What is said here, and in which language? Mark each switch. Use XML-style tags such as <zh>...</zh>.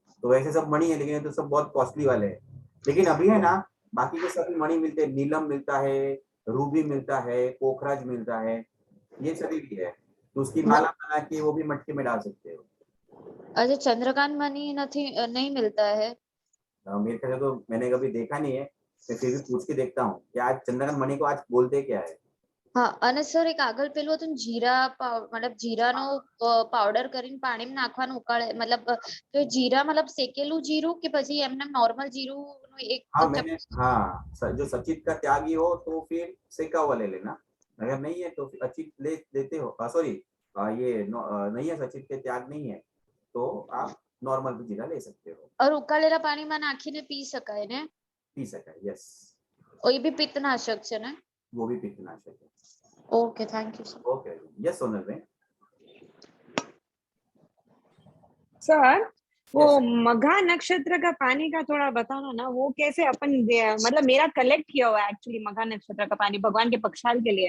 <hi>तो वैसे सब मणि है, लेकिन ये तो सब बहुत कॉस्टली वाले हैं। लेकिन अभी है ना, बाकी के सभी मणि मिलते हैं, नीलम मिलता है, रूबी मिलता है, पोखराज मिलता है, ये सभी भी है। तो उसकी न- माला बना के वो भी मटके में डाल सकते हो। अच्छा चंद्रकांत मणि नहीं मिलता है। मेरे ख्याल से तो मैंने कभी देखा नहीं है, मैं फिर भी पूछ के देखता हूँ कि आज चंद्रकांत मणि को आज बोलते क्या है।</hi> <gu>હા અને સર એક આગળ પેલું હતું ને જીરા મતલબ જીરાનો પાવડર કરીને પાણીમાં નાખવાનું ઉકાળે મતલબ તો એ જીરા મતલબ શેકેલું જીરું કે પછી એમને નોર્મલ જીરું એક</gu> <hi>हाँ मैंने, चम्मच। हाँ जो सचित का त्यागी हो तो फिर सेका हुआ ले लेना, अगर नहीं है तो फिर अचित ले लेते हो, सॉरी नहीं है, सचित के त्याग नहीं है, तो आप नॉर्मल भी जीरा ले सकते हो।</hi> <gu>और उकाળેલા પાણીમાં નાખીને પી શકાય ને।</gu> <hi>पी सका, यस। और ये भी पित्तनाशक</hi> <gu>છે ને।</gu> <hi>वो भी पित्तनाशक है। Okay thank you sir. Okay, yes Sonal में। सर वो यस मघा नक्षत्र का पानी का थोड़ा बताना ना, वो कैसे अपन मतलब मेरा कलेक्ट किया हुआ है एक्चुअली मघा नक्षत्र का पानी भगवान के पक्षाल के लिए।</hi>